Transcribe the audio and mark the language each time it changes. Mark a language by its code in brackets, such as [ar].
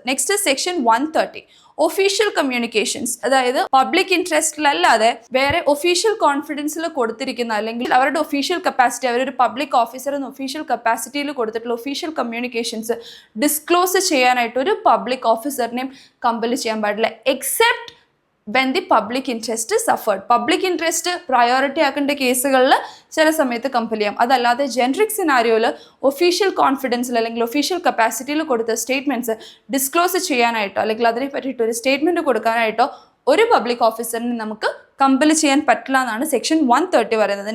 [en] Next section 130 official communications. [ml] അതായത് public ഇൻട്രസ്റ്റിലല്ലാതെ വേറെ official കോൺഫിഡൻസിൽ കൊടുത്തിരിക്കുന്ന അല്ലെങ്കിൽ അവരുടെ ഒഫീഷ്യൽ കപ്പാസിറ്റി, അവരൊരു പബ്ലിക് ഓഫീസർ എന്ന ഒഫീഷ്യൽ കപ്പാസിറ്റിയിൽ കൊടുത്തിട്ടുള്ള ഒഫീഷ്യൽ കമ്മ്യൂണിക്കേഷൻസ് ഡിസ്ക്ലോസ് ചെയ്യാനായിട്ട് ഒരു പബ്ലിക് ഓഫീസറിനെയും കമ്പൽ ചെയ്യാൻ പാടില്ല. [en] Except when the public interest is suffered. [ml] Public interest priority ആക്കേണ്ട കേസുകളിൽ ചില സമയത്ത് കമ്പൽ ചെയ്യാം. അതല്ലാതെ ജനറിക് സിനാരിയോയിൽ ഒഫീഷ്യൽ കോൺഫിഡൻസിൽ അല്ലെങ്കിൽ ഒഫീഷ്യൽ കപ്പാസിറ്റിയിൽ കൊടുത്ത സ്റ്റേറ്റ്മെൻറ്റ്സ് ഡിസ്ക്ലോസ് ചെയ്യാനായിട്ടോ അല്ലെങ്കിൽ അതിനെ പറ്റിയിട്ട് ഒരു സ്റ്റേറ്റ്മെൻറ്റ് കൊടുക്കാനായിട്ടോ ഒരു പബ്ലിക് ഓഫീസറിന് നമുക്ക് കമ്പൽ ചെയ്യാൻ പറ്റില്ല എന്നാണ് സെക്ഷൻ 130 പറയുന്നത്.